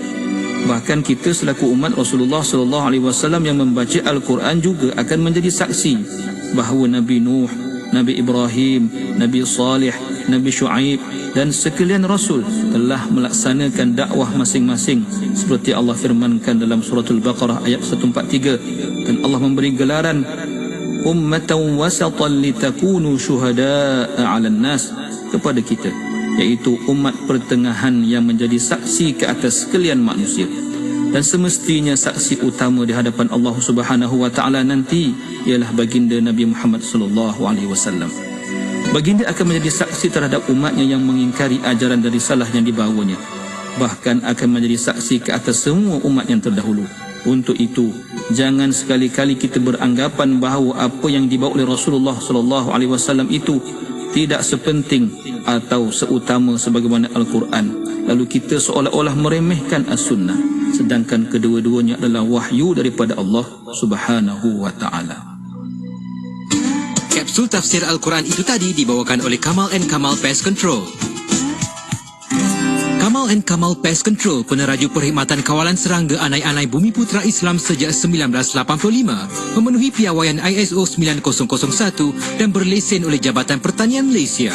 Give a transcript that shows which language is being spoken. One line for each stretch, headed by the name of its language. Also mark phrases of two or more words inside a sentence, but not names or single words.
Malay: Bahkan kita selaku umat Rasulullah SAW yang membaca Al-Quran juga akan menjadi saksi bahawa Nabi Nuh, Nabi Ibrahim, Nabi Salih, Nabi Shu'aib dan sekalian Rasul telah melaksanakan dakwah masing-masing seperti Allah firmankan dalam surah Al-Baqarah ayat 143, dan Allah memberi gelaran
Arabic: أمة وسطا لتكونوا شهداء على الناس
Malay: kepada kita, iaitu umat pertengahan yang menjadi saksi ke atas sekalian manusia. Dan semestinya saksi utama di hadapan Allah
Arabic: سبحانه وتعالى
Malay: nanti ialah baginda Nabi Muhammad
Arabic: صلى الله عليه وسلم.
Malay: Baginda akan menjadi saksi terhadap umatnya yang mengingkari ajaran dan risalah yang dibawanya. Bahkan akan menjadi saksi ke atas semua umat yang terdahulu, Untuk itu, jangan sekali-kali kita beranggapan bahawa apa yang dibawa oleh Rasulullah
Arabic: صلى الله عليه وسلم
Malay: itu tidak sepenting atau seutama sebagaimana Al-Quran. Lalu kita seolah-olah meremehkan As-Sunnah, sedangkan kedua-duanya adalah wahyu daripada Allah
Arabic: سبحانه وتعالى.
Malay: Kapsul tafsir Al-Quran itu tadi dibawakan oleh Kamal & Kamal Pest Control. Kamal & Kamal Pest Control, peneraju perkhidmatan kawalan serangga anai-anai Bumi Putra Islam sejak 1985, memenuhi piawaian ISO 9001 dan berlesen oleh Jabatan Pertanian Malaysia.